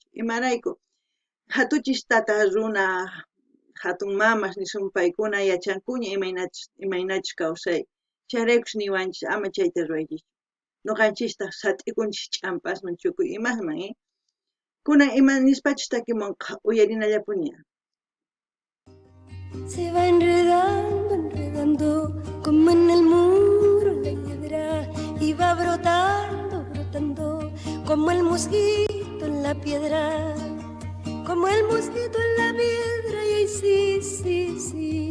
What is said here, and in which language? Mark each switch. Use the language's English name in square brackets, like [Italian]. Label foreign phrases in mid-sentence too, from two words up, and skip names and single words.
[Quechua] Imarayku, hatuchis tata runa, hatun mamas nisun paykuna yachankuña imaynachus kawsay. Chayraykush niwanchis ama chayta ruwaychis. Noqanchistaq sat'ikunchis ch'ampasman chukuy imasman. Kunan ima nispachus takimunqa uyarinallapuña. [Spanish] Se va enredando, enredando, como en el muro la hiedra, y va brotando, brotando, como el mosquito en la piedra, como el mosquito en la piedra, y ahí sí, sí, sí.